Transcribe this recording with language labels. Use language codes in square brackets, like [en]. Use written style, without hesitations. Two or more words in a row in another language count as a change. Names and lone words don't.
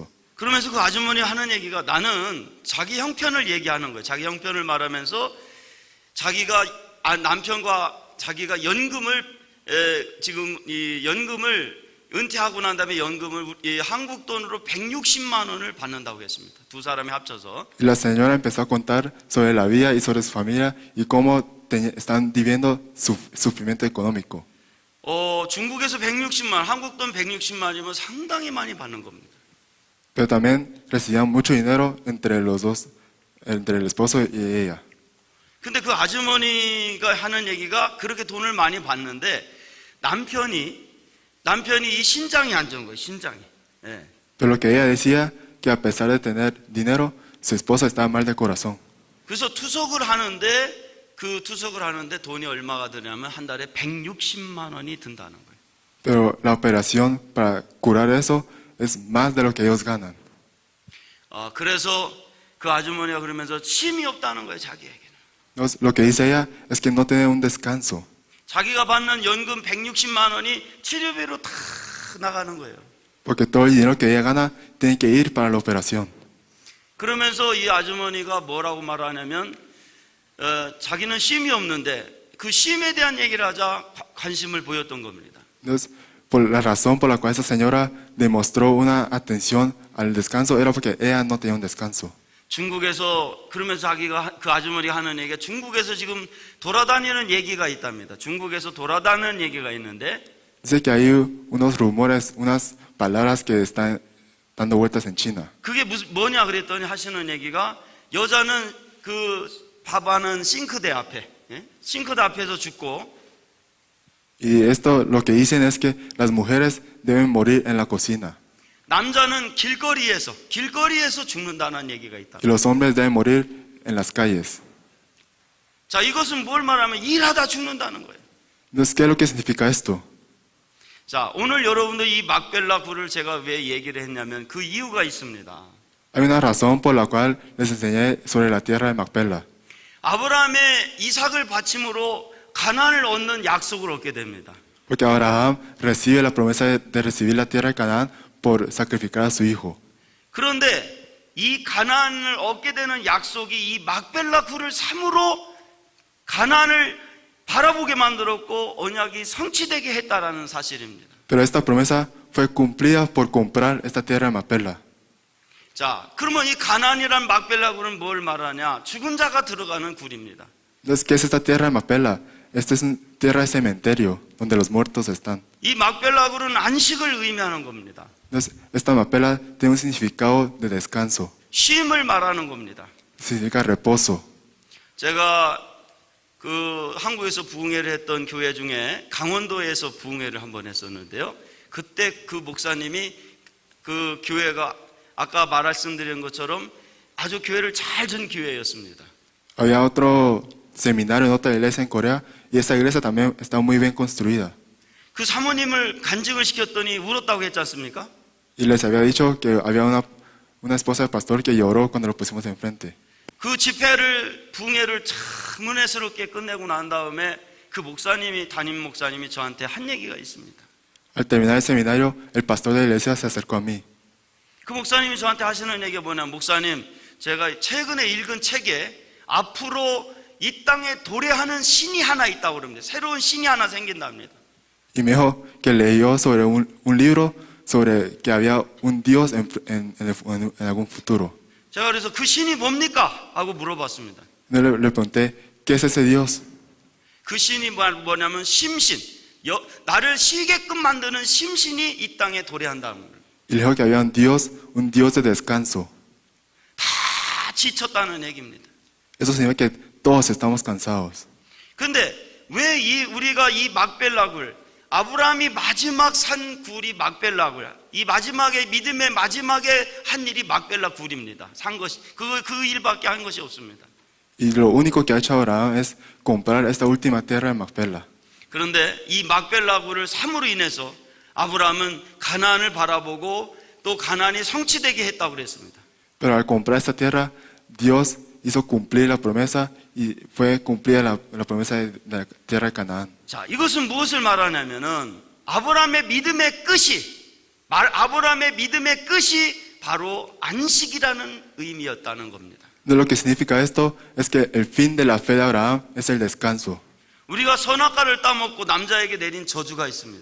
[ko] 그러면서 그 아주머니 하는 얘기가 나는 자기 형편을 얘기하는 거예요. 자기 형편을 말하면서 자기가 남편과 자기가 연금을 지금 이 연금을 은퇴하고 난 다음에 연금을 한국 돈으로 160만 원을 받는다고 했습니다. 두 사람이 합쳐서. [es] Y la señora empezó a contar sobre la vida y sobre su familia y cómo están viviendo sufrimiento económico. [ko] 중국에서 160만, 한국 돈 160만이면 상당히 많이 받는 겁니다. [es] Pero también recibían mucho dinero entre los dos, entre el esposo y ella. [ko] 근데 그 아주머니가 하는 얘기가 그렇게 돈을 많이 받는데 남편이 이 신장이 안 좋은 거예요. 신장이. 예. [es] Pero lo que ella decía que a pesar de tener dinero, su esposa estaba mal de corazón. [ko] 그래서 투석을 하는데 돈이 얼마가 드냐면 한 달에 160만 원이 든다는 거예요. [es] Pero la operación para curar eso es más de lo que ellos ganan. [ko] 그래서 그 아주머니가 그러면서 쉼이 없다는 거예요, 자기에게는. [es] Entonces, lo que dice ella es que no tiene un descanso. [ko] 자기가 받는 연금 160만 원이 치료비로 다 나가는 거예요. [es] Porque todo el dinero que ella gana tiene que ir para la operación. [ko] 그러면서 이 아주머니가 뭐라고 말하냐면 자기는 쉼이 없는데 그 쉼에 대한 얘기를 하자 관심을 보였던 겁니다. [es] Entonces, por la razón por la cual esa señora demostró una atención al descanso era porque ella no tenía un descanso. [ko] 중국에서 그러면서 그 아주머니가 하는 얘기가 중국에서 지금 돌아다니는 얘기가 있답니다. 중국에서 돌아다니는 얘기가 있는데 [es] Dice que hay unos rumores, unas palabras que están dando vueltas en China. [ko] 그게 뭐냐 그랬더니 하시는 얘기가 여자는 그 밥하는 싱크대 앞에 싱크대 앞에서 죽고 [es] Y esto lo que dicen es que las mujeres deben morir en la cocina [ko] 남자는 길거리에서 죽는다는 얘기가 있다. [es] y los hombres deben morir en las calles. [ko] 자, 이것은 뭘 말하면 일하다 죽는다는 거예요. [es] Entonces, ¿qué es lo que significa esto? [ko] 자, 오늘 여러분들 이 막벨라 굴을 제가 왜 얘기를 했냐면 그 이유가 있습니다. [es] Hay una razón por la cual les enseñé sobre la tierra de Macpela. [ko] 아브라함의 이삭을 바침으로 가나안을 얻는 약속을 얻게 됩니다. [es] Porque Abraham recibe la promesa de recibir la tierra de Canaán por sacrificar a su hijo. [ko] 그런데 이 가나안을 얻게 되는 약속이 이 막벨라 굴을 삼으로 가나안을 바라보게 만들었고 언약이 성취되게 했다라는 사실입니다. [es] Pero esta promesa fue cumplida por comprar esta tierra de Macpela. [ko] 자, 그러면 이 가나안이란 막벨라 굴은 뭘 말하냐? 죽은 자가 들어가는 굴입니다. [es] Entonces, ¿qué es esta tierra de Macpela? Esta es una tierra de cementerio donde los muertos están. [ko] 이 막벨라 굴은 안식을 의미하는 겁니다. [es] Entonces, esta Macpela tiene un significado de descanso. [ko] 쉼을 말하는 겁니다. [es] Significa reposo. [ko] 제가 그 한국에서 부흥회를 했던 교회 중에 강원도에서 부흥회를 한번 했었는데요. 그때 그 목사님이 그 교회가 아까 말씀드린 것처럼 아주 교회를 잘 준 교회였습니다. [es] Había otro seminario en otra iglesia en Corea y esta iglesia también está muy bien construida. [ko] 그 사모님을 간증을 시켰더니 울었다고 했지 않습니까? [es] Y les había dicho que había una esposa del pastor que lloró cuando lo pusimos enfrente. [ko] 그 집회를 부흥회를 참 은혜스럽게 끝내고 난 다음에 그 목사님이 담임 목사님이 저한테 한 얘기가 있습니다. [es] Al terminar el seminario, el pastor de la iglesia se acercó a mí. [ko] 그 목사님이 저한테 하시는 얘기가 뭐냐? 목사님, 제가 최근에 읽은 책에 앞으로 이 땅에 도래하는 신이 하나 있다고 그럽니다. 새로운 신이 하나 생긴답니다. [es] Y me dijo que leyó sobre un libro sobre que había un Dios en algún futuro. [ko] 제가 그래서 그 신이 뭡니까? 하고 물어봤습니다. [es] Yo le pregunté, ¿qué es ese Dios? [ko] 그 신이 뭐냐면 심신, 나를 쉬게끔 만드는 심신이 이 땅에 도래한다는 거예요. [es] Y le dijo que había un Dios de descanso. [ko] 다 지쳤다는 얘기입니다. [es] Eso significa que todos estamos cansados. [ko] 근데 왜 우리가 이 막벨락을, 아브라함이 마지막 산 굴이 막벨락을, 이 마지막에 믿음의 마지막에 한 일이 막벨락 굴입니다. 산 것이 그 일밖에 한 것이 없습니다. [es] Y lo único que ha hecho Abraham es comprar esta última tierra de Macpela. [ko] 그런데 이 막벨락 굴을 삼으로 인해서 아브라함은 가나안을 바라보고 또 가나안이 성취되게 했다고 그랬습니다. [es] Pero al comprar esta tierra, Dios hizo cumplir la promesa y fue cumplida la promesa de la tierra de Canaán. [ko] 자, 이것은 무엇을 말하냐면은 아브라함의 믿음의 끝이 바로 안식이라는 의미였다는 겁니다. [es] Lo que significa esto es que el fin de la fe de Abraham es el descanso. [ko] 우리가 선악과를 따먹고 남자에게 내린 저주가 있습니다.